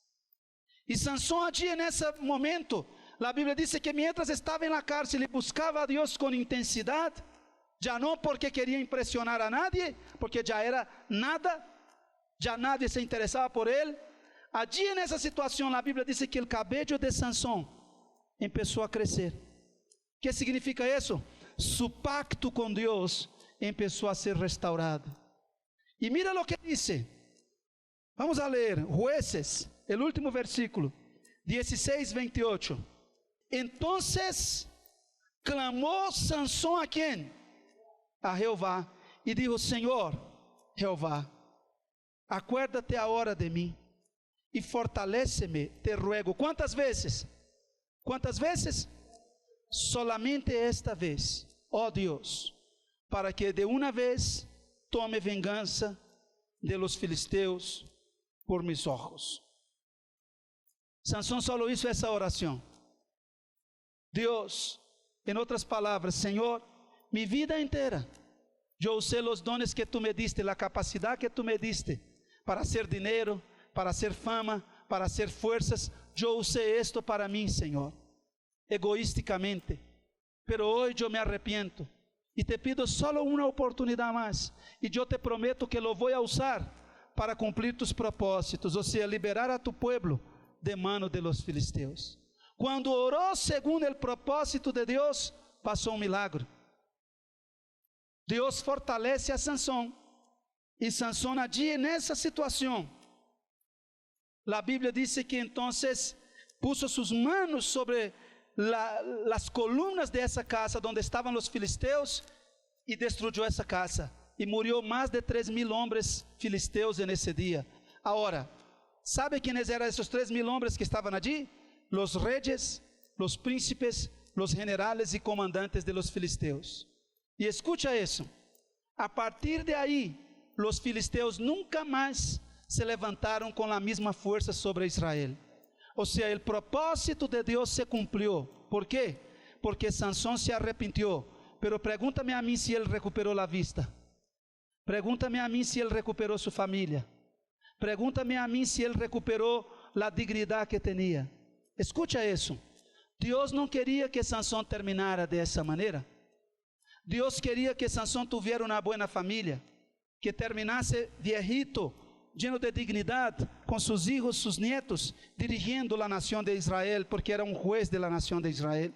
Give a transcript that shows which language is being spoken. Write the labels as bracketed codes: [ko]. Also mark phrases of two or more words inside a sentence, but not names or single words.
[pt] E Sansão allí nesse momento, a Bíblia diz que mientras estava na cárcel, ele buscava a Deus com intensidade, já não porque queria impressionar a nadie, porque já era nada, já nadie se interessava por ele. Allí nessa situação, a Bíblia diz que o cabelo de Sansão começou a crescer. O que significa isso? Su pacto com Deus começou a ser restaurado. E mira o que diz. [es] Vamos a [pt] ler Jueces, o último versículo, 16, 28. Entonces clamou Sansão a quem? A Jeová. E dijo: Senhor, Jeová, acuérdate agora de mim e fortalece-me, [es] te ruego. [pt] Quantas vezes? Quantas vezes? [es] Solamente esta vez, [pt] ó Deus, para que de uma vez tome vingança de los filisteus [es] por mis ojos. [pt] Sansão só hizo essa oração. Deus, em outras palavras, Senhor, mi vida inteira, eu usei os dones que [es] tu me diste, [pt] a capacidade que [es] tu me diste, para hacer [pt] dinheiro, [es] para hacer [pt] fama, [es] para hacer fuerzas. [pt] Eu usei esto para mim, Senhor, egoísticamente, pero hoje eu me arrepiento e [es] te pido solo [pt] uma oportunidade mais, e eu te prometo que lo vou a usar para cumprir [es] tus propósitos, [pt] ou seja, liberar a [es] tu pueblo de mano de los [pt] filisteus. Quando orou segundo o propósito de Deus, passou um milagre. Deus fortalece a Sansão, e Sansão allí nessa situação, a Bíblia diz que então puso suas manos sobre as colunas dessa casa onde estavam os filisteus e destruiu essa casa. E morreu mais de 3.000 homens filisteus nesse dia. Agora, [es] ¿sabe quienes [pt] eram esses 3.000 homens que estavam allí? [es] Los reyes, los príncipes, los generales e comandantes de los filisteus. [pt] E escucha isso. A partir de aí, los filisteus nunca mais se levantaram com a mesma força sobre Israel. Ou seja, o propósito de Deus se cumpriu. ¿Por quê? Porque Sansão se arrepentiu. [es] Pero pregúntame [pt] a mim se ele recuperou a vista. Pregúntame a mim se ele recuperou sua família. [es] Pregúntame a mí si él recuperó la dignidad que tenía. Escucha eso. Dios no quería que Sansón terminara de esa manera. Dios quería que Sansón tuviera una buena familia, que terminase viejito, lleno de dignidad, con sus hijos, sus nietos, dirigiendo la nación de Israel, porque era un juez de la nación de Israel.